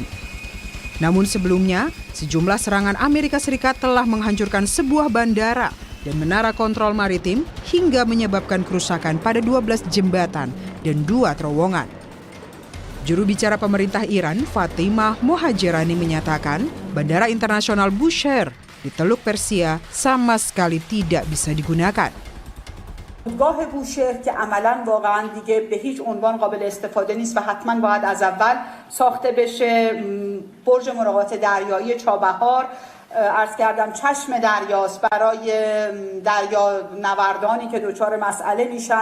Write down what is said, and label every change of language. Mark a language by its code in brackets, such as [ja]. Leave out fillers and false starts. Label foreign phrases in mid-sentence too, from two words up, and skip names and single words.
[id] Namun sebelumnya, sejumlah serangan Amerika Serikat telah menghancurkan sebuah bandara dan menara kontrol maritim hingga menyebabkan kerusakan pada 12 jembatan dan 2 terowongan. Juru bicara pemerintah Iran, Fatimah Mohajerani menyatakan Bandara Internasional Bushehr di Teluk Persia sama sekali tidak bisa digunakan. [fa] فرودگاه بوشهر که عملاً واقعاً دیگه به هیچ عنوان قابل استفاده نیست و حتماً باید از اول ساخته بشه. برج مراقبت دریایی چابهار عرض کردم چشم دریاست برای دریا نوردانی که دچار مسئله میشن.